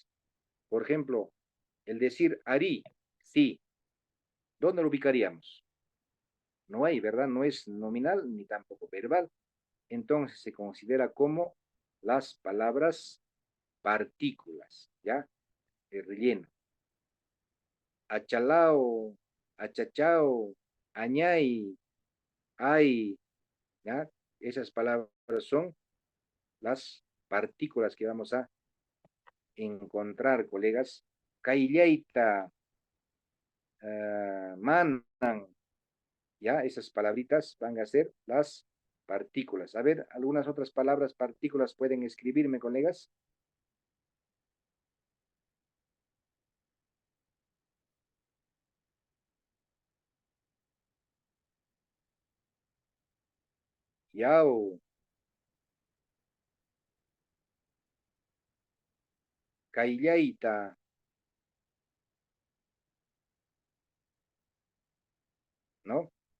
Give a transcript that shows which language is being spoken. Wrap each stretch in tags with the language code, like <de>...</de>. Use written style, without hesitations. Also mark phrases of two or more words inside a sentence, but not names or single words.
<es>Por ejemplo, el decir ari, sí, ¿dónde lo ubicaríamos? No hay, ¿verdad? No es nominal ni tampoco verbal. Entonces se considera como las palabras partículas, ¿ya? El relleno.</es> <qu>Achalao, achachao, añay, ay,</qu> <es>¿ya? Esas palabras son las partículas que vamos a encontrar, colegas.</es> <qu>Kaillaita, manan,</qu> <es>¿ya? Esas palabritas van a ser las partículas. A ver, algunas otras palabras partículas pueden escribirme, colegas.</es> <qu>Yao, Kaillaita, ¿no?</qu>